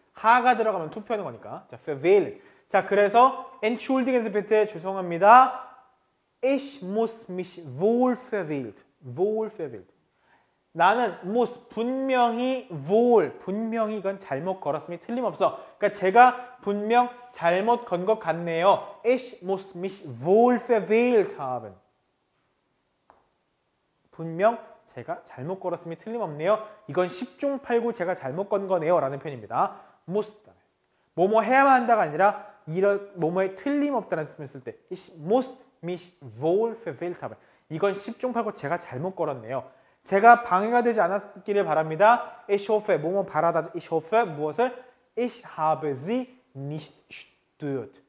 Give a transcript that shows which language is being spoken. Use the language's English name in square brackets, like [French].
[Korean] 하가 들어가면 투표하는 거니까. 자, verwählen. 자, 그래서 [German] Entschuldigen Sie bitte, [Korean] 죄송합니다. [German] Ich muss mich wohl verwählt. wohl verwählt. [Korean] 나는 muss 분명히 wohl. 분명히 이건 잘못 걸었음이 틀림없어. 그러니까 제가 분명 잘못 건 것 같네요. [German] Ich muss mich wohl verwählt haben. [Korean] 분명 제가 잘못 걸었음이 틀림없네요. 이건 10중 8구 제가 잘못 건 거네요. 라는 표현입니다. muss. 뭐뭐 해야만 한다가 아니라 이런 뭐뭐에 틀림없다는 말씀을 쓸 때 [German] Ich muss mich wohl verwählt haben. [Korean] 이건 10중 8구 제가 잘못 걸었네요. 제가 방해가 되지 않았기를 바랍니다. [German] Ich hoffe, [Korean] 뭐뭐 바라다. [German] Ich hoffe, [Korean] 무엇을? [German] Ich habe sie nicht stört.